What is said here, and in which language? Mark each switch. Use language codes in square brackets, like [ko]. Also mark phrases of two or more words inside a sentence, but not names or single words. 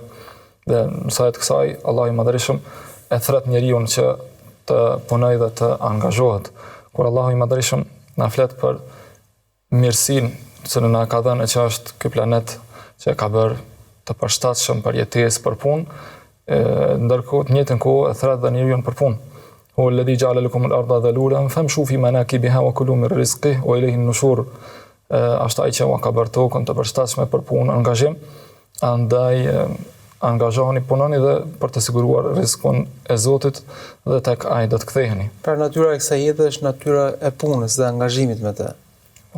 [sq] Dhe në sajt kësaj, Allah i madhërisëm e thret njeriu që të punojë dhe të angazhohet. Kur Allahu i madhërisëm na flet për mirësinë që na ka dhënë që është ky planet që e ka bërë të përshtatshëm për jetesë, për punë, ndërkohë të njëjtën kohë e thret dhe njeriu për punë. [ar] هو الذي جعل لكم الأرض ذلولا فامشوا في مناكبها وكلوا من رزقه وإليه النشور. [sq] Është ai që u ka bërë tokën të përshtatshme për punë, angazhim, andaj angazhoheni, punoni dhe për të siguruar rrezikun e Zotit dhe tek ai do të ktheheni. Pra natyra e kësaj jete është natyra e punës dhe angazhimit me të. Po.